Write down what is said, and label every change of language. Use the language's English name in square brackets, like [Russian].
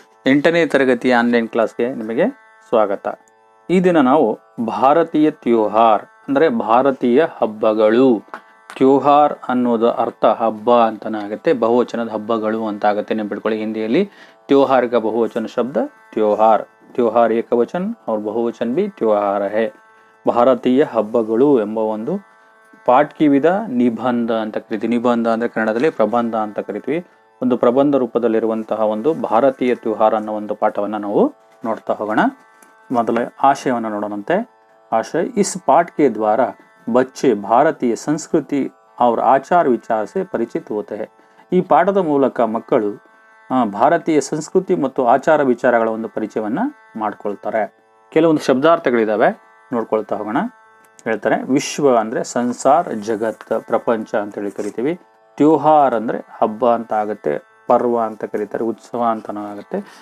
[Kannada] 8ನೇ ತರಗತಿಯ ಆನ್ಲೈನ್ ಕ್ಲಾಸ್ಗೆ ನಿಮಗೆ ಸ್ವಾಗತ. ಈ ದಿನ ನಾವು ಭಾರತೀಯ ತ್ಯೋಹಾರ್ ಅಂದರೆ ಭಾರತೀಯ ಹಬ್ಬಗಳು. ತ್ಯೋಹಾರ್ ಅನ್ನೋದು ಅರ್ಥ ಹಬ್ಬ ಅಂತಾನೆ ಆಗುತ್ತೆ, ಬಹುವಚನದ ಹಬ್ಬಗಳು ಅಂತ ಆಗುತ್ತೆ. ನೆನ್ಪಿಟ್ಕೊಳ್ಳಿ, ಹಿಂದಿಯಲ್ಲಿ [Hindi] त्योहार का बहुवचन शब्द त्योहार, त्योहार [Kannada] ಏಕವಚನ [Hindi] और बहुवचन भी त्योहार है. [Kannada] ಭಾರತೀಯ ಹಬ್ಬಗಳು ಎಂಬ ಒಂದು ಪಾಠ್ಯ ವಿಧ ನಿಬಂಧ ಅಂತ ಕರಿತೀವಿ. ನಿಬಂಧ ಅಂದ್ರೆ ಕನ್ನಡದಲ್ಲಿ ಪ್ರಬಂಧ ಅಂತ ಕರಿತೀವಿ. ಒಂದು ಪ್ರಬಂಧ ರೂಪದಲ್ಲಿರುವಂತಹ ಒಂದು ಭಾರತೀಯ ತ್ಯೋಹಾರ್ ಅನ್ನೋ ಒಂದು ಪಾಠವನ್ನು ನಾವು ನೋಡ್ತಾ ಹೋಗೋಣ. ಮೊದಲ ಆಶಯವನ್ನು ನೋಡೋಣಂತೆ. [Hindi] आशय, इस पाठ के द्वारा बच्चे भारतीय संस्कृति और आचार विचार से परिचित होते हैं. [Kannada] ಈ ಪಾಠದ ಮೂಲಕ ಮಕ್ಕಳು ಭಾರತೀಯ ಸಂಸ್ಕೃತಿ ಮತ್ತು ಆಚಾರ ವಿಚಾರಗಳ ಒಂದು ಪರಿಚಯವನ್ನ ಮಾಡ್ಕೊಳ್ತಾರೆ. ಕೆಲವೊಂದು ಶಬ್ದಾರ್ಥಗಳಿದಾವೆ, ನೋಡ್ಕೊಳ್ತಾ ಹೋಗೋಣ. ಹೇಳ್ತಾರೆ, ವಿಶ್ವ ಅಂದ್ರೆ ಸಂಸಾರ, ಜಗತ್, ಪ್ರಪಂಚ ಅಂತೇಳಿ ಕರಿತೀವಿ. ತ್ಯೋಹಾರ್ ಅಂದ್ರೆ ಹಬ್ಬ ಅಂತ ಆಗುತ್ತೆ, ಪರ್ವ ಅಂತ ಕರೀತಾರೆ, ಉತ್ಸವ ಅಂತನೂ ಆಗುತ್ತೆ.